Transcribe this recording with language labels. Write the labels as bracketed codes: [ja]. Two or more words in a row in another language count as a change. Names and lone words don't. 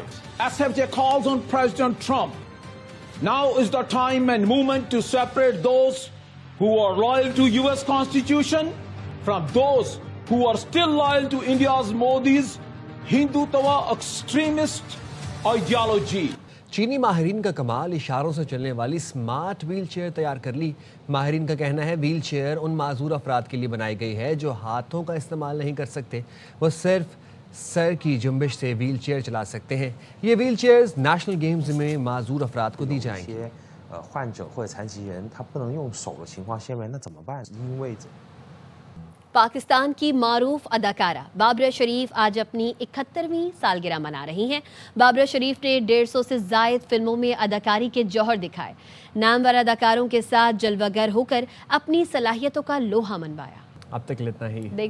[en] SFJ calls on President Trump. Now is the time and moment to separate those who are loyal to US Constitution from those who are still loyal to India's Modi's Hindutva extremist ideology. [ur] چینی ماہرین کا کمال، اشاروں سے چلنے والی [en] smart wheel chair [ur] تیار کر لی. ماہرین کا کہنا ہے [en] wheel chair [ur] ان معذور افراد کے لیے بنائی گئی ہے جو ہاتھوں کا استعمال نہیں کر سکتے، وہ صرف سر کی جنبش سے [en] wheel chair [ur] چلا سکتے ہیں. یہ [en] wheel chairs national games [ur] میں معذور افراد کو دی جائیں گی. [zh] 患者或者残疾人他不能用手的情况下面，那怎么办？因为 [ur] پاکستان کی معروف اداکارہ بابرہ شریف آج اپنی 71ویں سالگرہ منا رہی ہیں۔ بابرہ شریف نے 150 سے زائد فلموں میں اداکاری کے جوہر دکھائے، نامور اداکاروں کے ساتھ جلوہ گر ہو کر اپنی صلاحیتوں کا لوہا منوایا۔ اب تک اتنا ہی،